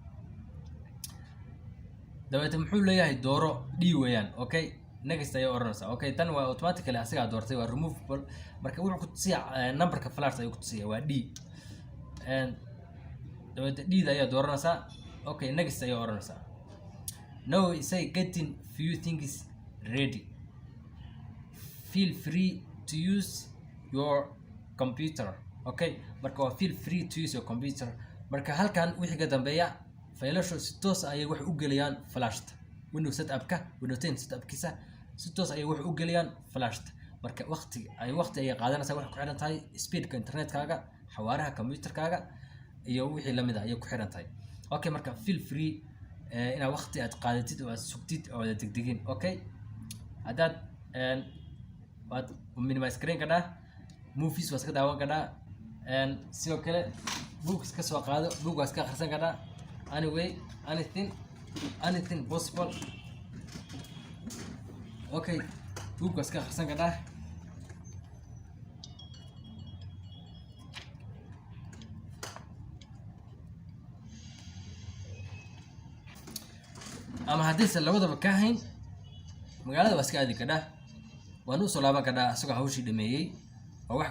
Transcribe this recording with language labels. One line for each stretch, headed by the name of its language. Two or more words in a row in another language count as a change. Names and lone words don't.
Somali: dabeed muxuu leeyahay dooro d weeyaan okay next ayaa oranaysaa okay tan waa automatically asiga doortay waa removable marka wuxuu ku tusiyaa numberka flash ayuu ku tusiyaa waa d dabeed d ayaa dooranaysaa okay next ayaa oranaysaa
English: now say getting few things ready feel free to use your computer okay
Somali: marka waa
English: feel free to use your computer
Somali: marka halkan wixii ka dambeeya failashu si toos ayay wax u geliyaan flashta Windows setup-ka Windows 10 setup-kiisa si toos ayay wax u geliyaan flashta marka waqti ay qaadanaysaa wax ku xiran tahay speedka internetkaaga xawaaraha computerkaaga iyo wixii la mid ah ayay ku xiran tahay okay marka
English: feel free
Somali: ina waqti aad qaadatid oo aad sugtid oo aad degdegin okay hadaad waad minimize gareyn kartaa movies waa iska daawan kartaa sidoo kale books ka soo qaado book waa iska akhrisan kartaa
English: anyway anything possible
Somali: okay book waa iska akhrisan kartaa ama haddii labadaba ka hayn magaalada waa iska aadi kartaa waan u soo laaban kartaa asagoo hawshii dhameeyay oo wax